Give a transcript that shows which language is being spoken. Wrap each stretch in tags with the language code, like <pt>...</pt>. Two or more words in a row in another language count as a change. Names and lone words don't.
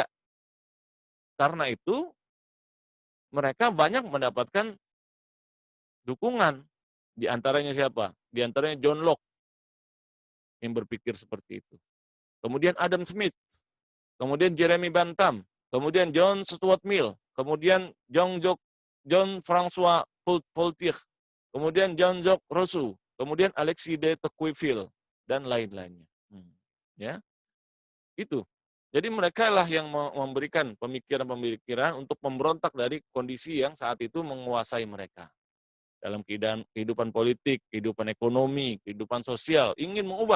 <id>Karena itu mereka banyak mendapatkan dukungan. Di antaranya siapa? Di antaranya John Locke yang berpikir seperti itu. Kemudian Adam Smith, kemudian Jeremy Bentham, kemudian John Stuart Mill, kemudian John François Voltaire, kemudian Jean-Jacques Rousseau, kemudian Alexis de Tocqueville, dan lain-lainnya. Ya, itu. Jadi mereka lah yang memberikan pemikiran-pemikiran untuk memberontak dari kondisi yang saat itu menguasai mereka. Dalam kehidupan politik, kehidupan ekonomi, kehidupan sosial, ingin mengubah.</id>